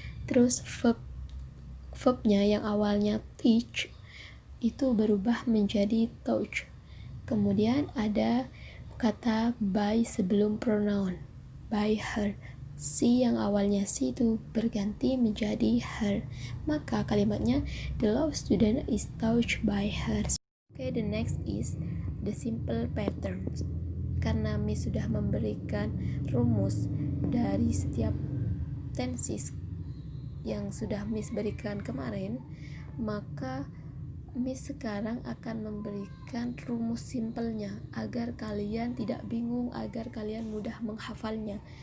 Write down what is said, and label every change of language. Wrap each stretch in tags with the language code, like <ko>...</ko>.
<id>Terus verbnya yang awalnya teach itu berubah menjadi taught. Kemudian ada kata by sebelum pronoun, by her. She yang awalnya she itu berganti menjadi her.</id> <en>Maka kalimatnya the law student is taught by her. Okay, the next is the simple patterns.</en> <id>Karena Miss sudah memberikan rumus dari setiap tenses yang sudah Miss berikan kemarin, maka Miss sekarang akan memberikan rumus simpelnya agar kalian tidak bingung, agar kalian mudah menghafalnya.</id>